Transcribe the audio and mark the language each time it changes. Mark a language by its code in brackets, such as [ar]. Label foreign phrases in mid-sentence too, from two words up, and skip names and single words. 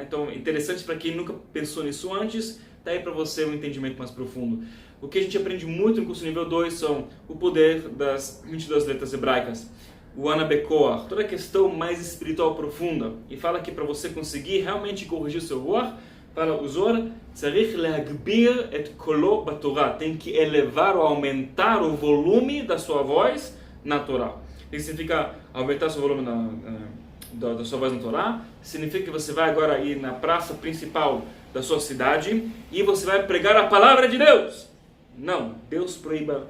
[pt] Então, interessante para quem nunca pensou nisso antes, tá aí para você um entendimento mais profundo. O que a gente aprende muito no curso nível 2 são o poder das 22 letras hebraicas, o Anabekoach, toda a questão mais espiritual profunda. E fala que para você conseguir realmente corrigir o seu ruach, fala o Zohar, [he] צריך להגביר את קולו בתורה, [pt] tem que elevar ou aumentar o volume da sua voz na Torá. Isso significa aumentar seu volume da sua voz na Torá, significa que você vai agora ir na praça principal da sua cidade e você vai pregar a palavra de Deus. Não, Deus proíba.